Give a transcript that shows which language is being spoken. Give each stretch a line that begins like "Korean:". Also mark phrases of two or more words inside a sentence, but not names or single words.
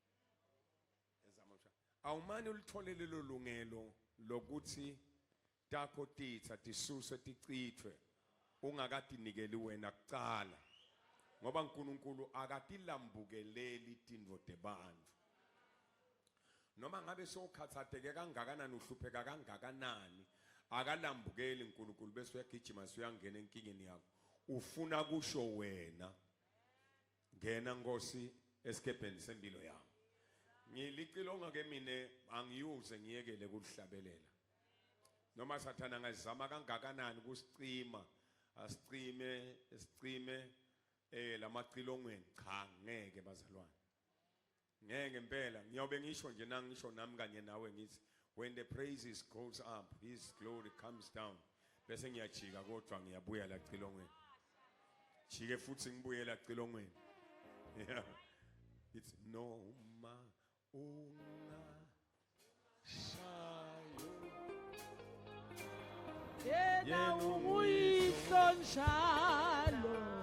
Swati: Awumani ulithole lelo lungelo lokuthi takho titha tisuse tichithwe ungakadinikeli wena kucala. Ngoba uNkulunkulu akatilambukeleli tindvo tebantfu. Noma ngabe sokhathatheke kangakanani uhlupheka kangakanani akalambukeli uNkulunkulu bese uyagijima usuyangena enkingeni yakho. Ufuna kusho wena ngena Nkosi esikebheni sempilo yami. Ngilicilonga ke mina angiyuze ngiyekele kuhlabelela. Noma sathana ngazama kangakanani kusicima asicime lamacilongweni cha ngeke bazalwane. Ngeke impela ngiyobe ngisho nje nangisho nami kanye nawe ngithi
English: when the praises goes up his glory comes down.
Swati: Bese ngiyajika kodwa ngiyabuya la cilongweni. Jike futhi ngibuye la cilongweni.
English: Yeah. It's
Swati: noma unga shayo Yena unguyihlo njalo.